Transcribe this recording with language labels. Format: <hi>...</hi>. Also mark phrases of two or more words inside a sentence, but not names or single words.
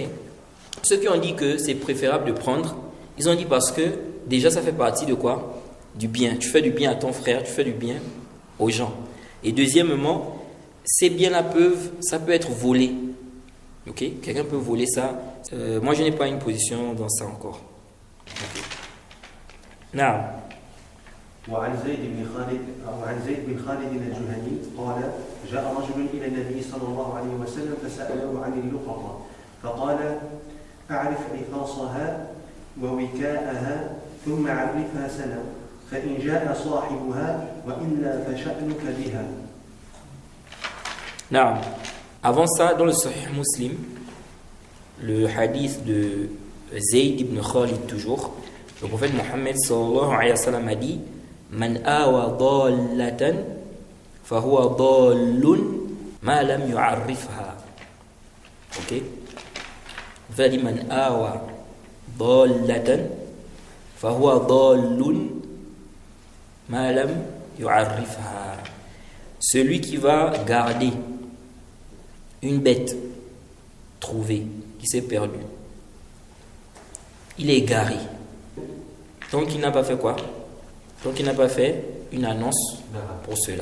<fr>Ceux qui ont dit que c'est préférable de prendre, ils ont dit parce que déjà ça fait partie de quoi? Du bien. Tu fais du bien à ton frère, tu fais du bien aux gens. Et deuxièmement, ces biens-là ça peut être volé. Ok? Quelqu'un peut voler ça. Moi, je n'ai pas une position dans ça encore.</fr> <en>Okay. Now.</en> <ar>وعن زيد بن خالد الجهني قال جاء رجل إلى النبي صلى الله عليه وسلم فسأله عن اللقطة فقال أعرف عفاصها ووكاءها ثم عرفها سنة فإن جاء صاحبها وإلا فشأنك بها.</ar> <fr>Now, avant ça, dans le Sahih Muslim, le hadith de Zayd ibn Khalid toujours, le prophète Mohammed</fr> <ar>صلى الله عليه وسلم</ar> <fr>a dit</fr> <ar>من آوى ضالة فهو ضال ما لم يعرفها.</ar> <fr>Ok? Le prophète a dit</fr> <ar>من آوى ضالة فهو ضال ما لم يعرفها.</ar> <fr>Celui qui va garder une bête trouvée, qui s'est perdue, il est égaré. Donc il n'a pas fait quoi? Donc il n'a pas fait une annonce pour cela.</fr>